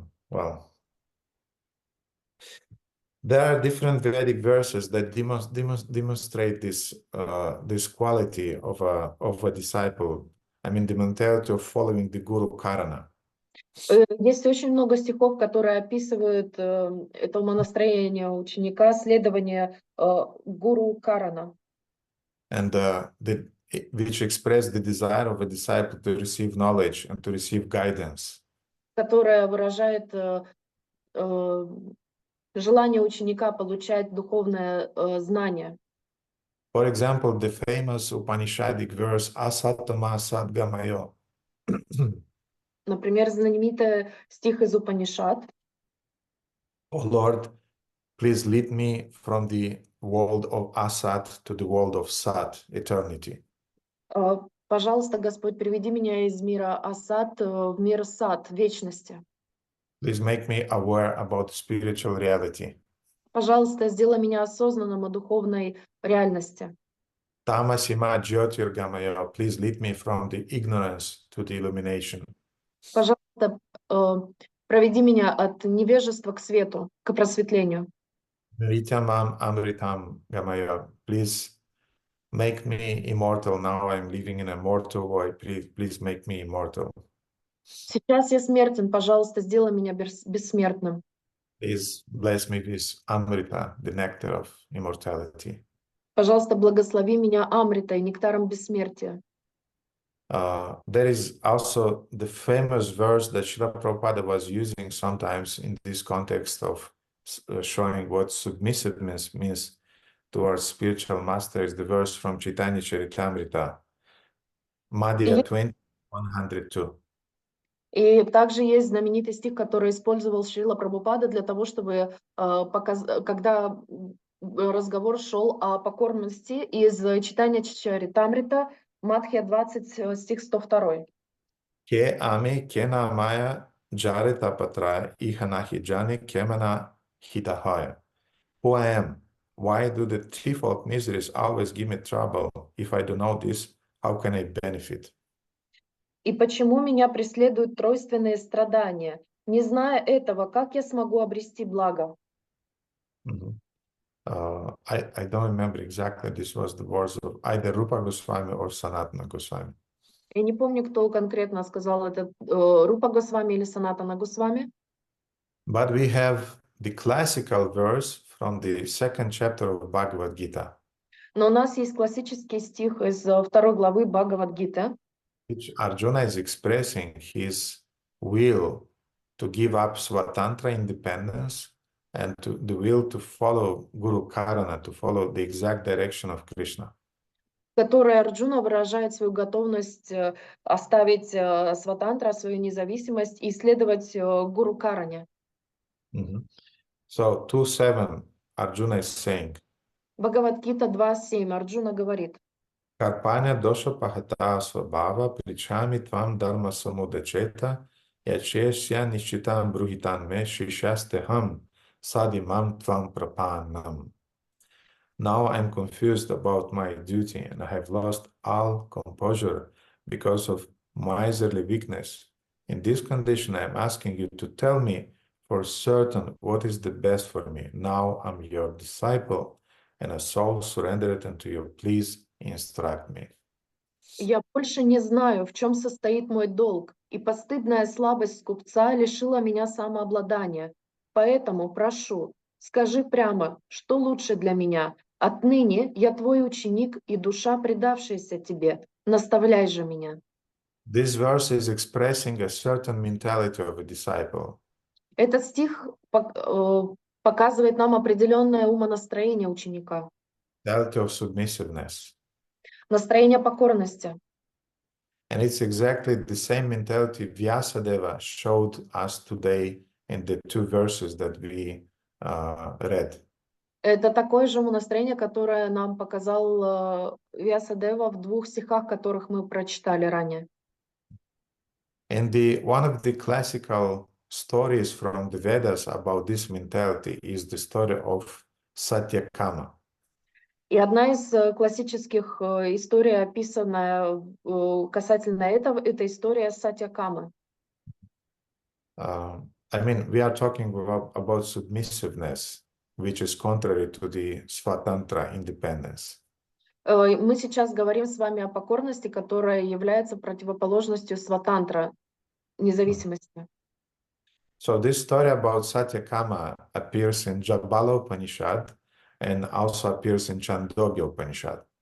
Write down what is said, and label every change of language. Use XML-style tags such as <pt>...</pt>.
<en>Well, there are different Vedic verses that demonstrate this quality of a disciple. I mean, the mentality of following the Guru Karana.</en> <ru>Есть очень много стихов, которые описывают это умонастроение ученика, следование гуру Карана.</ru> <en>And which express the desire of a disciple to receive knowledge and to receive guidance.</en> <ru>которая выражает желание ученика получать духовное знание.</ru> <en>For example, the famous Upanishadic verse</en> <sa>Asatama Sadgamayo.</sa> <ru>Например, знаменитый стих из Упанишад.</ru> <en>Oh Lord, please lead me from the world of Asat to the world of Sat, eternity.</en> <ru>Пожалуйста, Господь, приведи меня из мира Асад в мир Сат, вечности.</ru> <en>Please make me aware about spiritual reality.</en> <ru>Пожалуйста, сделай меня осознанным о духовной реальности.</ru> <sa>Tamasima Jyotirgamaya,</sa> <en>please lead me from the ignorance to the illumination.</en> <ru>Пожалуйста, проведи меня от невежества к свету, к просветлению.</ru> <sa>Mritamam Amritam Gamaya,</sa> <en>please make me immortal. Now I'm living in a mortal world. Please make me immortal.</en> <ru>Сейчас я смертен, пожалуйста, сделай меня бессмертным.</ru> <en>Please bless me with Amrita, the nectar of immortality.</en> <ru>Пожалуйста, благослови меня Амритой, нектаром бессмертия.</ru> <en>There is also the famous verse that Srila Prabhupada was using sometimes in this context of showing what submissiveness means towards spiritual masters, the verse from Chaitanya Charitamrita, Madhya 20:102.</en> <ru>И также есть знаменитый стих, который использовал Шрила Прабхупада для того, чтобы, когда разговор шел о покорности из читания Чаритамрита, Мадхья 20, стих 102.</ru> <bn>Ke ame kena maya jarita patra ihanahi jani kemana hitahaya.</bn> <en>Who I am? Why do the threefold miseries always give me trouble? If I do know this, how can I benefit?</en> <ru>И почему меня преследуют тройственные страдания? Не зная этого, как я смогу обрести благо?</ru> <en>I don't remember exactly. This was the words of either Rupa Goswami or Sanatana Goswami.</en> <ru>Я не помню, кто конкретно сказал это, Рупа Госвами или Санатана Госвами.</ru> <en>But we have the classical verse from the second chapter of Bhagavad Gita.</en> <ru>Но у нас есть классический стих из 2 главы Бхагавад-гиты,</ru> <en>which Arjuna is expressing his will to give up Swatantra independence and the will to follow Guru Karana, to follow the exact direction of Krishna.</en> <ru>в которой Арджуна выражает свою готовность оставить сватантра, свою независимость и следовать Гуру Каране.</ru> <en>So 2.7 Arjuna is saying,</en> <ru>Бхагавад-гита 2.7 Арджуна говорит:</ru> <sa>Karpanya dosha pahata svabhava prichami tvam dharma samudacheta yachesya nischitam bruhitan me shishasteham sadimam tvam prapanam.</sa> <en>Now I'm confused about my duty and I have lost all composure because of miserly weakness. In this condition, I am asking you to tell me for certain what is the best for me. Now I'm your disciple and a soul surrendered unto you. Please instruct me.</en> <ru>Я больше не знаю, в чем состоит мой долг, и постыдная слабость скупца лишила меня самообладания. Поэтому прошу, скажи прямо, что лучше для меня. Отныне я твой ученик и душа, предавшаяся тебе. Наставляй же меня.</ru> <en>This verse is expressing a certain mentality of a disciple.</en> <ru>Этот стих показывает нам определенное умонастроение ученика.</ru> <en>Mentality of submissiveness.</en> <ru>Настроение покорности.</ru> <en>And it's exactly the same mentality Vьясадева showed us today in the two verses that we read.</en> <ru>Это такое же умонастроение, которое нам показал Вьясадева в 2 стихах, которых мы прочитали ранее.</ru> <en>And one of the classical stories from the Vedas about this mentality is the story of Satyakama.</en> <ru>И одна из классических историй, описанная касательно этого, это история Сатьякамы.</ru> <en>I mean, we are talking about submissiveness, which is contrary to the Swatantra independence.</en> <ru>Мы сейчас говорим с вами о покорности, которая является противоположностью сватантра, независимости.</ru> <en>So this story about Satyakama appears in Jabala Upanishad and also appears in Chandogya Upanishad.</en>